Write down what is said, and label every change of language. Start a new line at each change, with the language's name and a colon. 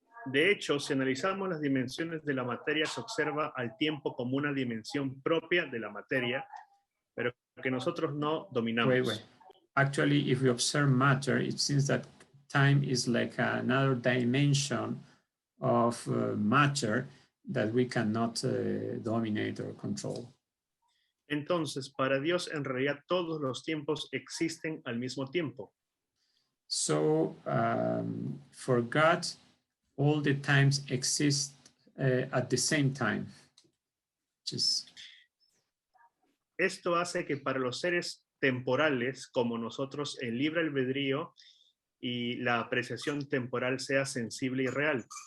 Spanish: De hecho, si analizamos las dimensiones de la materia, se observa al tiempo como una dimensión propia de la materia, pero que nosotros no dominamos.
English: Actually, if we observe matter, it seems that time is like another dimension of matter that we cannot dominate or control.
Spanish: Entonces, para Dios, en realidad, todos los tiempos existen al mismo tiempo.
English: So, for God, all the times exist at the same time.
Spanish: Esto hace que para los seres temporales, como nosotros, el libre albedrío y la apreciación temporal sea sensible y real.